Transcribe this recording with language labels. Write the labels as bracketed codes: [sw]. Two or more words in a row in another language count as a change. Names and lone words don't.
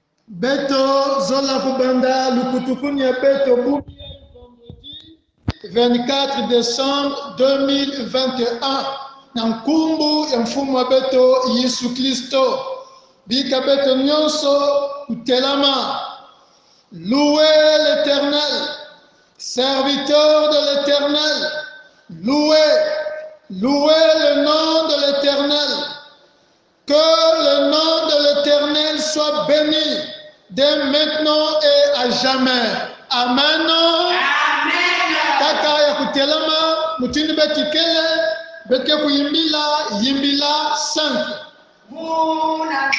[ktu] Beto Zola Kubanda Lukutukunya Beto Boubi, [fr] vendredi 24 décembre 2021 [ktu] na nkumbu ya mfumu wa Beto Yesu Kristo. Bika Beto nyonso kutelama. [fr] Louez l'Éternel, serviteur de l'Éternel. Louez le nom de l'Éternel. Que le nom de l'Éternel soit béni dès maintenant et à jamais. Amen. Amen. [ktu] Kaka ya kutelama mutini betikele beke kuyimbila yimbila 5.